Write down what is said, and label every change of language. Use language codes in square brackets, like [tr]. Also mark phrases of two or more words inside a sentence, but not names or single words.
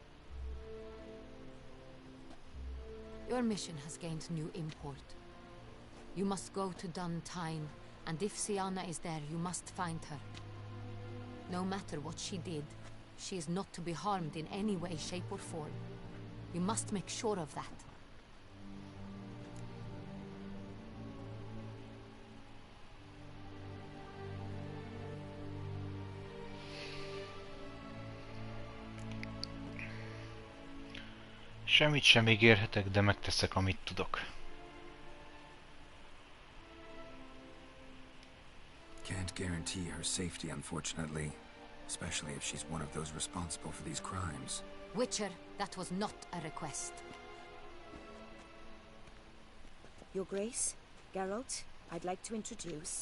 [en] Your mission has gained new import. You must go to Duntine, and if Siana is there, you must find her. No matter what she did, she is not to be harmed in any way, shape or form. You must make sure of that. [hu] Semmit sem ígérhetek, de megteszek, amit tudok. [en] Can't guarantee her safety, unfortunately. Especially if she's one of those responsible for these crimes. Witcher, that was not a request. Your Grace, Geralt, I'd like to introduce...